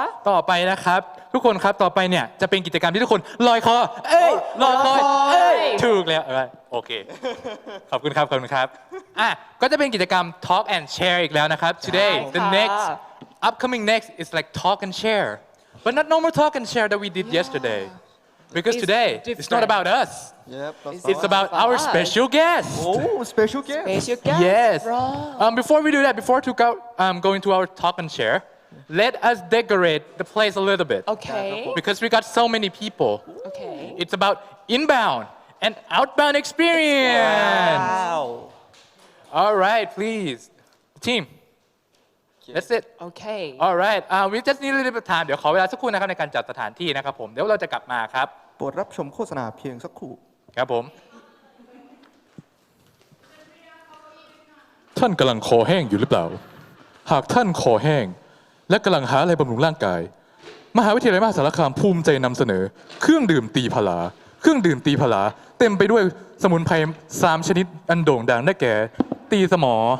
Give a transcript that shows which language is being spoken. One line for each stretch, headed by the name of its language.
Thai: ต่อไปนะครับ ทุกคนครับต่อไปเนี่ยจะเป็นกิจกรรมที่ทุกคนลอยคอลอยคอถูกแล้วโอเคขอบคุณครับก็จะเป็นกิจกรรม Talk and Share อีกแล้วนะครับ
English: Today the upcoming next is like talk and share but not normal talk and share that we did yesterday because today it's not about us it's about our special guest special guest yes before we do that before to go going to our talk and share let us decorate the place a little bit okay because we got so many people okay it's about inbound and outbound experience wow all right please team That's it. Okay. All right. We just need a little bit of time.
Thai: เดี๋ยวขอเวลาสักครู่นะครับในการจัดสถานที่นะครับผมเดี๋ยวเราจะกลับมาครับ โปรดรับชมโฆษณาเพียงสักครู่ ครับผมท่านกำลังคอแห้งอยู่หรือเปล่าหากท่านคอแห้งและกำลังหาอะไรบำรุงร่างกายมหาวิทยาลัยมหาสารคามภูมิใจนำเสนอเครื่องดื่มตีผลาเครื่องดื่มตีผลาเต็มไปด้วยสมุนไพร3ชนิดอันโด่งดังได้แก่ตีสมอ